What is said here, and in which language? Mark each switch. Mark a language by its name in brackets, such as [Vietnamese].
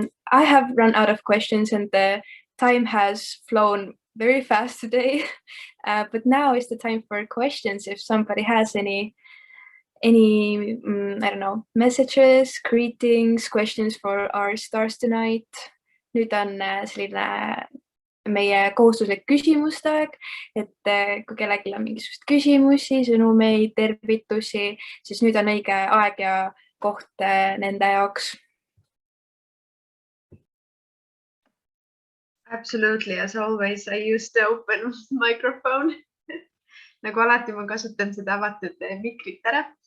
[English] I have run out of questions and the time has flown very fast today, but now is the time for questions. If somebody has any I don't know, messages, greetings, questions for our stars tonight. [Estonian] Nüüd on selline meie kohustuslik küsimuste aeg, et kui kellelgi on mingisugust küsimusi, sõnumeid, tervitusi, siis nüüd on õige aeg ja koht nende jaoks. [English] Absolutely, as always, I use the open microphone. [Estonian] Nagu alati ma kasutan seda avatud mikrit ära.